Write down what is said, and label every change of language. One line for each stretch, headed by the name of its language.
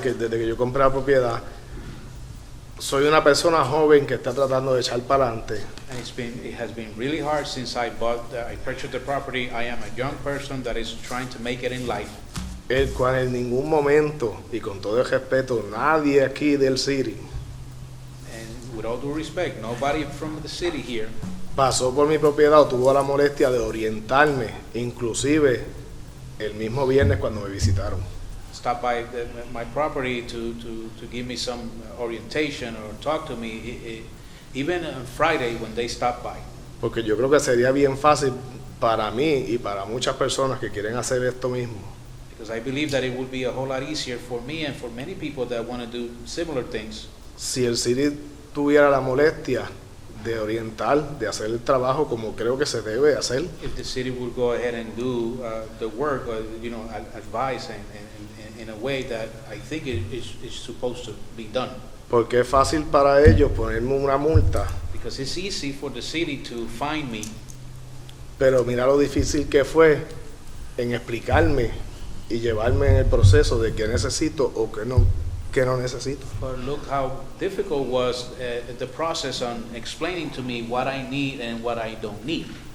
Spanish: desde que yo compré la propiedad. Soy una persona joven que está tratando de echar para adelante.
English: And it has been really hard since I purchased the property. I am a young person that is trying to make it in life.
Spanish: El cual en ningún momento, y con todo el respeto, nadie aquí del city
English: And with all due respect, nobody from the city here
Spanish: pasó por mi propiedad o tuvo la molestia de orientarme, inclusive el mismo viernes cuando me visitaron.
English: stopped by my property to give me some orientation or talk to me, even on Friday when they stopped by.
Spanish: Porque yo creo que sería bien fácil para mí y para muchas personas que quieren hacer esto mismo.
English: Because I believe that it would be a whole lot easier for me and for many people that want to do similar things.
Spanish: Si el city tuviera la molestia de orientar, de hacer el trabajo como creo que se debe hacer,
English: If the city would go ahead and do the work, advise in a way that I think it is supposed to be done.
Spanish: porque es fácil para ellos ponerme una multa,
English: Because it's easy for the city to find me,
Spanish: pero mira lo difícil que fue en explicarme y llevarme en el proceso de qué necesito o qué no necesito.
English: but look how difficult was the process on explaining to me what I need and what I don't need.